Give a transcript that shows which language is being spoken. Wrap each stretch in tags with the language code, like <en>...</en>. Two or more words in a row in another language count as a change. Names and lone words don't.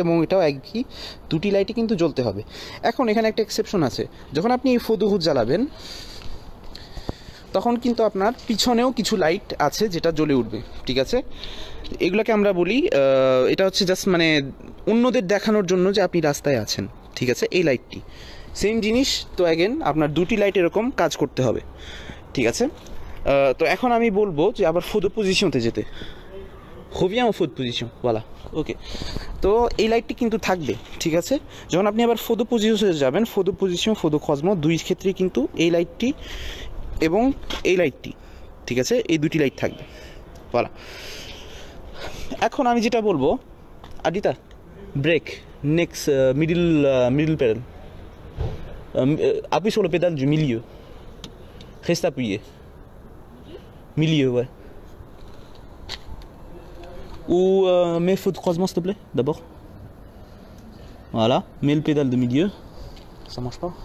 <bn>এবং এটাও একই, দুটি লাইটই কিন্তু জ্বলতে হবে। এখন এখানে একটা এক্সেপশন আছে, যখন আপনি এই ফোদুহুদ জ্বালাবেন, তখন কিন্তু আপনার পিছনেও কিছু লাইট আছে যেটা জ্বলে উঠবে, ঠিক আছে। এগুলোকে আমরা বলি এটা হচ্ছে জাস্ট মানে অন্যদের দেখানোর জন্য যে আপনি রাস্তায় আছেন, ঠিক আছে। এই লাইটটি সেম জিনিস, তো অ্যাগেন আপনার দুটি লাইট এরকম কাজ করতে হবে, ঠিক আছে। তো এখন আমি বলবো যে আবার</bn> <fr>feu de positionতে</fr> <bn>যেতে,</bn> <fr>reviens en faux de position, voilà,</fr> <bn>ওকে। তো এই লাইটটি কিন্তু থাকবে, ঠিক আছে। যখন আপনি আবার</bn> <fr>feu de positionে</fr> <bn>যাবেন,</bn> <fr>feu de position feu de croisement</fr> <bn>দুই ক্ষেত্রেই কিন্তু এই লাইটটি এবং এই লাইটটি, ঠিক আছে, এই দুটি লাইট থাকবে, voilà। এখন আমি যেটা বলবো, আদিতা</bn> <en>brake next middle pedal,</en> <fr>appuie sur le pédale du milieu, reste appuyé, milieu, ouais. Ou mets feu de croisement s'il te plaît, d'abord. Voilà, mets le pédale de milieu. Ça marche pas.</fr>